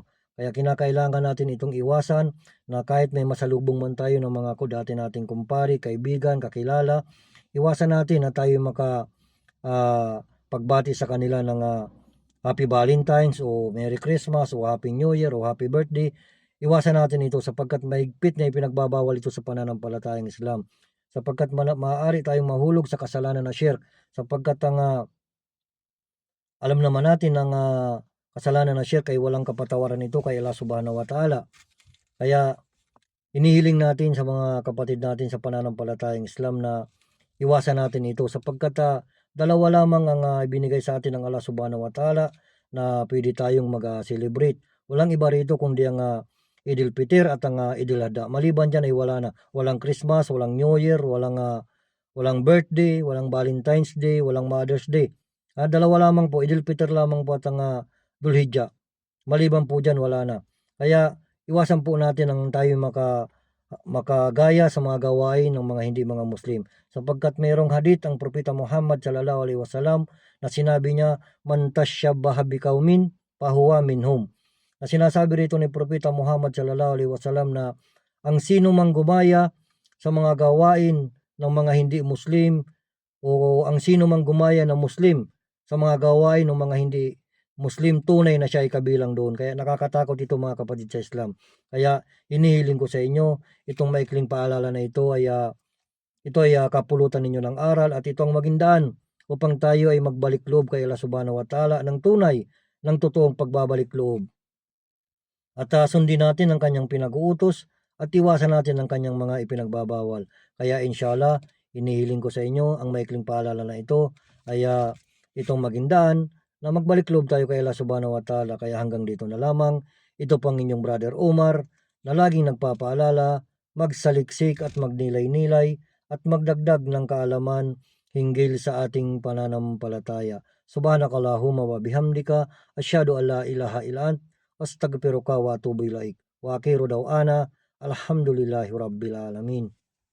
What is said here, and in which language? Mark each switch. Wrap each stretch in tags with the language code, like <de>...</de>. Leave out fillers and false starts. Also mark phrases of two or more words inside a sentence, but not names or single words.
<tl>Kaya kinakailangan natin itong iwasan, na kahit may masalubong man tayo ng mga dati nating kumpari, kaibigan, kakilala, iwasan natin na tayo pagbati sa kanila ng</tl> <en>Happy Valentine's</en> <tl>o</tl> <en>Merry Christmas</en> <tl>o</tl> <en>Happy New Year</en> <tl>o</tl> <en>Happy Birthday.</en> <tl>Iwasan natin ito sapagkat mahigpit na ipinagbabawal ito sa pananampalatayang Islam, sapagkat maaari tayong mahulog sa kasalanan na shirk, sapagkat alam naman natin ang kasalanan na shirk ay walang kapatawaran ito kay</tl> <ar>الله سبحانه وتعالى.</ar> <tl>Kaya inihiling natin sa mga kapatid natin sa pananampalatayang Islam na iwasan natin ito, sapagkat dalawa lamang ang ibinigay sa atin ng</tl> <ar>الله سبحانه وتعالى</ar> <tl>na pwede tayong mag-celebrate. Walang iba rito kundi ang Idul Fitr at ang Idul Adha. Maliban dyan ay wala na. Walang Christmas, walang New Year, walang birthday, walang Valentine's Day, walang Mother's Day. Dalawa lamang po, Idul Fitr lamang po at ang Dhul-Hijjah. Maliban po dyan, wala na. Kaya iwasan po natin ang tayo makagaya sa mga gawain ng mga hindi mga Muslim, sapagkat mayroong hadith ang Propeta Muhammad</tl> <ar>صلى الله عليه وسلم</ar> <tl>na sinabi niya,</tl> <ar>من تشبه بقوم فهو منهم.</ar> <tl>Na sinasabi rito ni Propeta Muhammad</tl> <ar>صلى الله عليه وسلم</ar> <tl>na ang sino mang gumaya sa mga gawain ng mga hindi Muslim, o ang sino mang gumaya na Muslim sa mga gawain ng mga hindi Muslim, tunay na siya ay kabilang doon. Kaya nakakatakot ito mga kapatid sa Islam. Kaya inihiling ko sa inyo, itong maikling paalala na ito ay kapulutan ninyo ng aral, at ito ang maging daan upang tayo ay magbalik loob kay</tl> <ar>الله سبحانه وتعالى</ar> <tl>ng tunay, ng totoong pagbabalik loob. At sundin natin ang kanyang pinag-uutos at iwasan natin ang kanyang mga ipinagbabawal. Kaya inshallah, inihiling ko sa inyo ang maikling paalala na ito ay itong maging daan na magbalik loob tayo kay</tl> <ar>الله سبحانه وتعالى.</ar> <tl>Kaya hanggang dito na lamang. Ito pang inyong brother Omar na laging nagpapaalala, magsaliksik at magnilay-nilay at magdagdag ng kaalaman hinggil sa ating pananampalataya.</tl> <ar>سبحانك اللهم وبحمدك أشهد أن لا إله إلا أنت أستغفرك وأتوب إليك. وآخر دعوانا الحمد لله رب العالمين.</ar>